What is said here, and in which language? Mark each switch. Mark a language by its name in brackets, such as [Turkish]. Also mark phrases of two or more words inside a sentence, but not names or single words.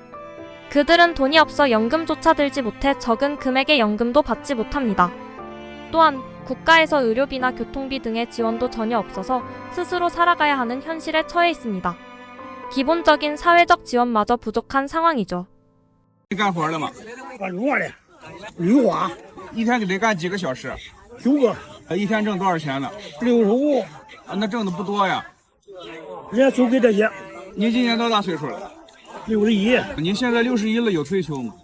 [Korean] 그들은 돈이 없어 연금조차 들지 못해 적은 금액의 연금도 받지 못합니다. 또한 국가에서 의료비나 교통비 등의 지원도 전혀 없어서 스스로 살아가야 하는 현실에 처해 있습니다. 기본적인 사회적 지원마저 부족한 상황이죠. [Chinese] 你干活了吗？干绿化的，绿化一天给得干几个小时？ 9个一天挣多少钱呢？ 65，啊，那挣的不多呀。人家就给这些你今年多大岁数了？ 61，你现在61了，有退休吗？